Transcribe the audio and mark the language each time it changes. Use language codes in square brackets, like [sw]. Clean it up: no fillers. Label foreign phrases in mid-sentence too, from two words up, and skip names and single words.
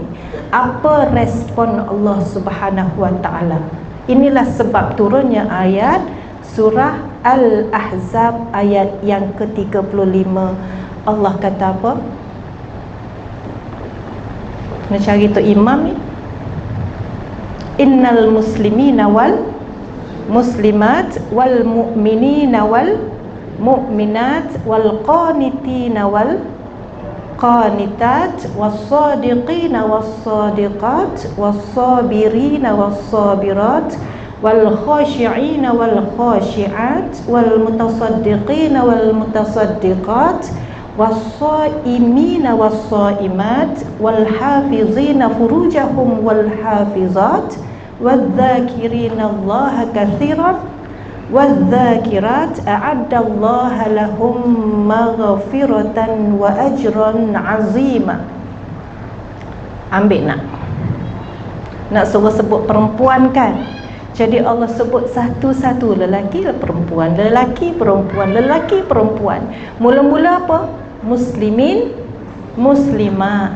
[ms] Apa respon Allah [ar] سبحانه وتعالى? [ms] Inilah sebab turunnya ayat surah Al-Ahzab ayat yang ke-35. Allah kata apa? Nak cari tu imam ni. [ar] إن المسلمين والمسلمات والمؤمنين والمؤمنات والقانتين والقانتات والصادقين والصادقات والصابرين والصابرات وال خاشعين والخاشعات والمتصدقين والمتصدقات والصائمين والصائمات والحافظين فروجهم والحافظات والذاكرين الله كثيرا والذاكرات أعد الله لهم مغفرة وأجرا عظيما. [ms] Ambil nak suruh sebut perempuan kan? Jadi Allah sebut satu-satu, lelaki perempuan, lelaki perempuan, lelaki perempuan. Mula-mula apa? Muslimin, muslimat.